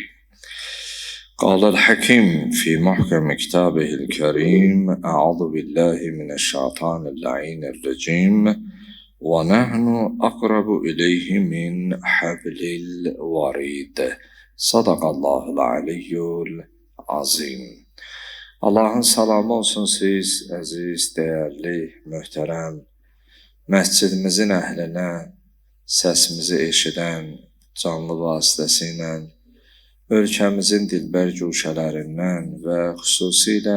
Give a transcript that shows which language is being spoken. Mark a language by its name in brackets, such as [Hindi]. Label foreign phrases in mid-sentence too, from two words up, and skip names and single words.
[Arabic] قال الحكيم في محكم كتابه الكريم أعوذ بالله من الشيطان اللعين الرجيم ونحن أقرب إليه من حبل الوريد. صدق الله العلي العظيم. [Azerbaijani] Allahın salamı olsun siz, əziz, dəyərli, möhtərəm, məscidimizin əhlinə, səsimizi eşidən, canlı vasitəsilə, ölkəmizin dilbər guşələrindən və xüsusilə